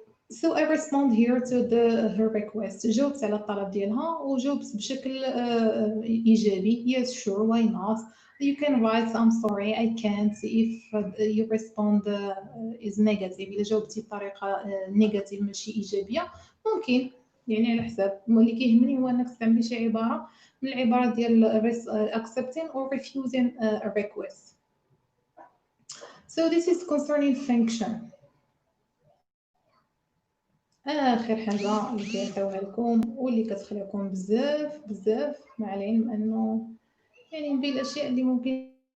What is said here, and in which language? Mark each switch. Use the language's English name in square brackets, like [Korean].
[English] So I respond here to her request. [Arabic] جاوبت على الطلب ديالها وجاوبت بشكل إيجابي. [English] Yes, sure, why not? You can write I'm sorry, I can't if you respond is negative. [Arabic] إذا جاوبتي بطريقة negative ماشي إيجابية ممكن يعني على حساب. اللي كيهمني هو أنك تستعملي شي عبارة من العبارات ديال [English] accepting or refusing a request. [Arabic] So [English] So this is concerning function. [Arabic] اخر حاجه اللي كيعطيوها لكم واللي كتخليكم بزاف مع العلم انه يعني من بين الاشياء اللي ممكن